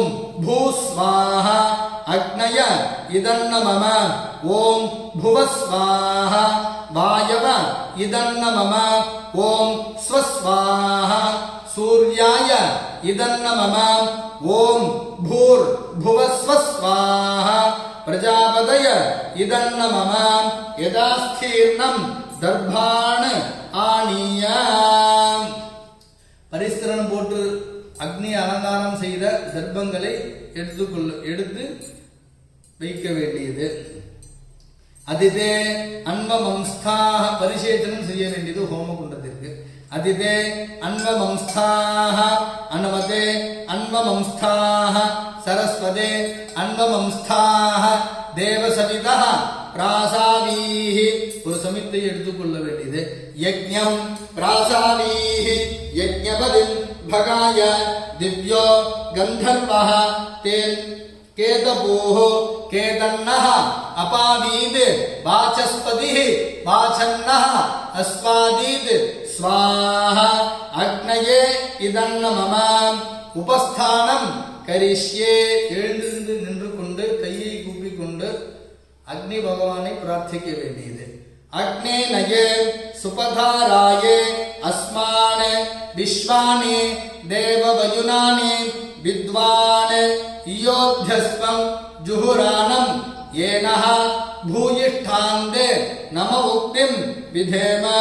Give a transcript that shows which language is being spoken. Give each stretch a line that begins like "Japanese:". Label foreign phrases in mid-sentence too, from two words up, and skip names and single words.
Sanskrit: भूस्वाहा अग्नय इदन्न मम ओम भुवस्वाहा वायव इदन्न मम ओम स्वस्वाहा सूर्याय इदन्न मम ओम भूर्भुवस्वस्वाहा प्रजापतय इदन्न मम यदास्थीर्णं दर्भाण आनीय.
Tamil: பரிஸ்தரணம் போட்டு அக்னி அலங்காரம் செய்த தர்ப்பங்களை எடுத்து வைக்க வேண்டியது.
Sanskrit: अदिते अन्वमंस्थाः
Tamil: பரிசேச்சனம் செய்ய வேண்டியது ஹோமகுண்டத்திற்கு.
Sanskrit: अदिते अन्वमंस्थाः अनुमते अन्वमंस्थाः सरस्वते अन्वमंस्थाः देवसवितः प्रसुव
Tamil: ஒரு சமித்தை எடுத்துக்கொள்ள வேண்டியது.
Sanskrit: यज्ञं प्रसुव यज्ञपतिम् भगाय दिव्यो गंधर्वः तेन केतपूः केतन्नः अपावीद वाचस्पतिः वाचन्नः अस्वादीद स्वाहा अग्नये इदन्न मम उपस्थानं करिष्ये.
Tamil: எழுந்திருந்து நின்று கொண்டு கையை கூப்பிக் கொண்டு அக்னி பகவானை பிரார்த்திக்க வேண்டியது.
Sanskrit: अग्ने नये सुपधाराये अस्मान् विश्वानि देववयुनानि विद्वान् इयोध्यस्वं जुहुरानं येनः भूयिष्ठान्ते नम उक्तिं विधेम.